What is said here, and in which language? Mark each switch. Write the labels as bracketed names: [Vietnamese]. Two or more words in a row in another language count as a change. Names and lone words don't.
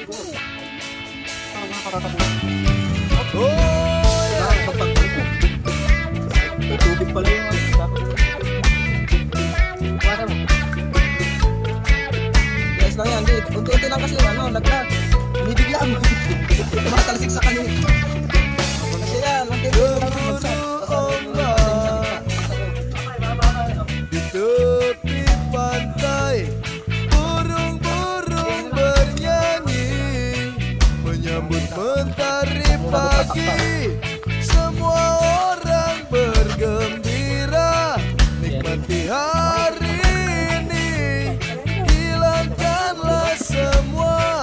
[Filipino] May tubig pala yung yes lang yan, di. Unti-unti lang kasi yung ano, laglag. Binibigla mo. Tumatalsik sa kanil. Kasi yan, unti-unti lang yung magsak. [Indonesian] Di tepi pantai, burung-burung bernyanyi, menyambut mentari pagi. Semua orang bergembira, nikmati hari ini, hilangkanlah semua